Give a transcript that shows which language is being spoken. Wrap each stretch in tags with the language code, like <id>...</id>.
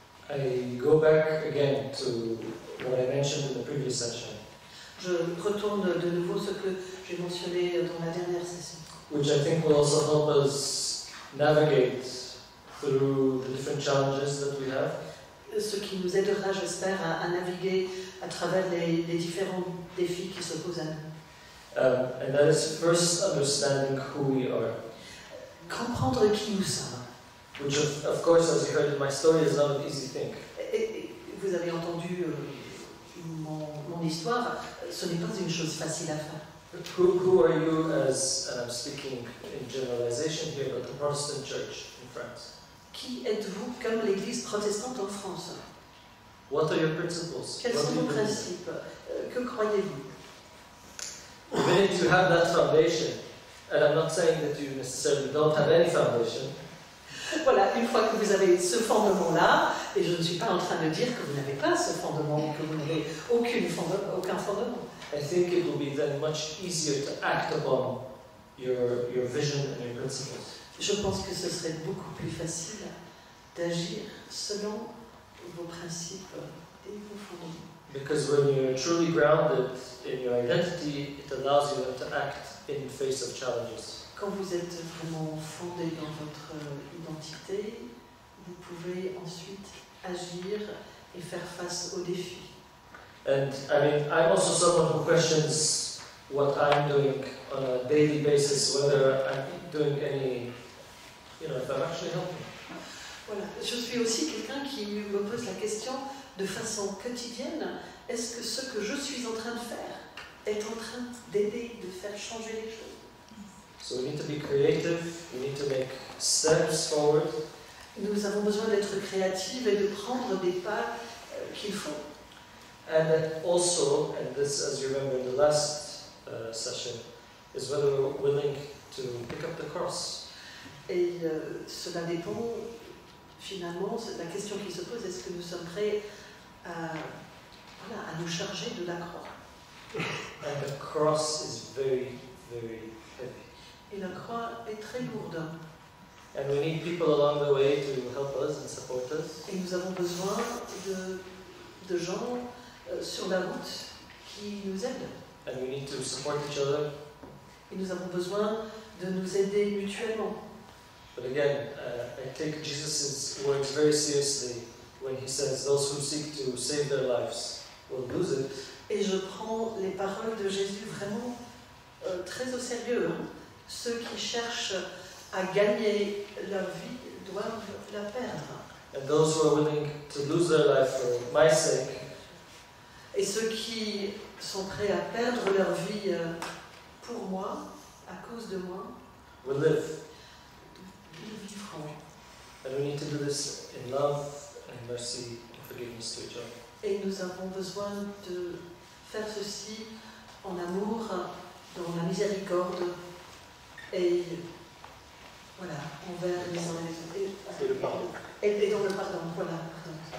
<en>I go back again to what I mentioned in the previous session.</en> <fr>Je retourne de nouveau ce que j'ai mentionné dans la dernière session.</fr> <en>Which I think will also help us navigate through the different challenges that we have.</en> <fr>Ce qui nous aidera, j'espère, à naviguer à travers les différents défis qui se posent à nous.</fr> <en>And that is first understanding who we are.</en> <fr>Comprendre qui nous sommes.</fr> <en>Which of course, as you heard in my story, is not an easy thing.</en> <fr>Et vous avez entendu mon histoire, ce n'est pas une chose facile à faire.</fr> <en>Who are you as, and I'm speaking in generalization here, but the Protestant Church in France?</en> <fr>Qui êtes-vous comme l'Église protestante en France?</fr> <en>What are your principles?</en> <fr>Quels sont vos principes? Que croyez-vous?</fr> <en>We need to have that foundation, and I'm not saying that you necessarily don't have any foundation.</en> <fr>Voilà, une fois que vous avez ce fondement-là, et je ne suis pas en train de dire que vous n'avez pas ce fondement, que vous n'avez aucun fondement.</fr> <en>I think it will be then much easier to act upon your vision and your principles.</en> <fr>Je pense que ce serait beaucoup plus facile d'agir selon vos principes et vos fondements.</fr> <en>Because when you're truly grounded in your identity, it allows you to act in the face of challenges.</en> <fr>Quand vous êtes vraiment fondé dans votre identité, vous pouvez ensuite agir et faire face aux défis.</fr> <en>And I mean, I'm also someone who questions what I'm doing on a daily basis, whether I'm doing any, if I'm actually helping.</en> <fr>Voilà. Je suis aussi quelqu'un qui me pose la question de façon quotidienne, est-ce que ce que je suis en train de faire est en train d'aider, de faire changer les choses?</fr> <en>So we need to be creative, we need to make steps forward.</en> <fr>Nous avons besoin d'être créatifs et de prendre des pas qu'il faut.</fr> <en>And then also, and this, as you remember in the last session, is whether we're willing to pick up the cross.</en> <fr>Et cela dépend, finalement, la question qui se pose, est-ce que nous sommes prêts à nous charger de la croix?</fr> <en>And the cross is very, very heavy.</en> <fr>Et la croix est très lourde.</fr> <en>And we need people along the way to help us and support us.</en> <fr>Et nous avons besoin de gens sur la route qui nous aident.</fr> <en>And we need to support each other.</en> <fr>Et nous avons besoin de nous aider mutuellement.</fr> <en>But again, I take Jesus' words very seriously when he says, those who seek to save their lives will lose it.</en> <fr>Et je prends les paroles de Jésus vraiment très au sérieux. Ceux qui cherchent à gagner leur vie doivent la perdre.</fr> <en>And those who are willing to lose their life for my sake,</en> <fr>et ceux qui sont prêts à perdre leur vie pour moi, à cause de moi,</fr> <en>will live.</en> <fr>Ils vivront.</fr> <en>And we need to do this in love and mercy and forgiveness to each other.</en> <fr>Et nous avons besoin de faire ceci en amour, dans la miséricorde et voilà, envers les uns les autres. Et le pardon. Et dans le pardon, voilà. Pardon.</fr>